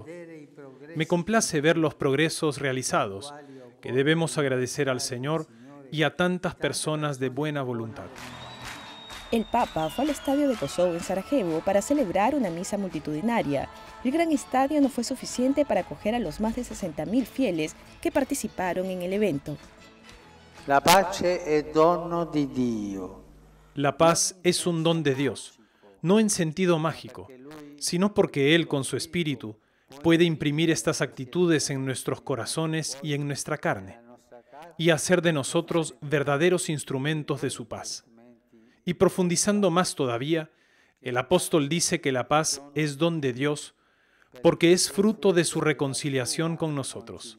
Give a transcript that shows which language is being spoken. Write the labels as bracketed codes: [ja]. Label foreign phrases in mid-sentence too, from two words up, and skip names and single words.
[es] Me complace ver los progresos realizados, que debemos agradecer al Señor y a tantas personas de buena voluntad. El Papa fue al estadio de Kosovo en Sarajevo para celebrar una misa multitudinaria. El gran estadio no fue suficiente para acoger a los más de 60.000 fieles que participaron en el evento. [it] La pace è dono di Dio. [es] La paz es un don de Dios, no en sentido mágico, sino porque Él, con su espíritu, puede imprimir estas actitudes en nuestros corazones y en nuestra carne, y hacer de nosotros verdaderos instrumentos de su paz. Y profundizando más todavía, el apóstol dice que la paz es don de Dios porque es fruto de su reconciliación con nosotros.